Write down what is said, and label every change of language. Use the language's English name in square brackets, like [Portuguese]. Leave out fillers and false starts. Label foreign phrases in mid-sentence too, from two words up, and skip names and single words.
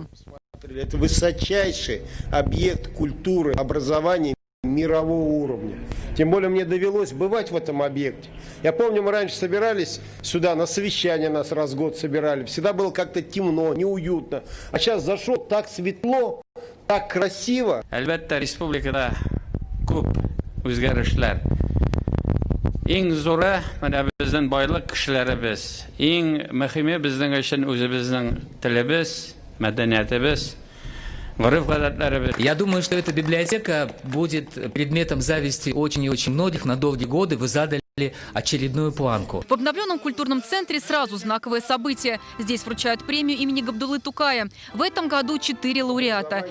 [Russian] Это высочайший объект культуры, образования мирового уровня. Тем более мне довелось бывать в этом объекте. Я помню, мы раньше собирались сюда, на совещание нас раз в год собирали. Всегда было как-то темно, неуютно. А сейчас зашел, так светло, так красиво. [Tatar] Әлбәттә, республикада күп үзгәрешләр. Иң зуры менә безнең байлык кешеләребез. Иң мөһиме безнең өчен үзебезнең телебез, мәдәниятебез. [Russian] Я думаю, что эта библиотека будет предметом зависти очень и очень многих на долгие годы. Вы задали очередную планку. В обновленном культурном центре сразу знаковое событие. Здесь вручают премию имени Габдуллы Тукая. В этом году 4 лауреата.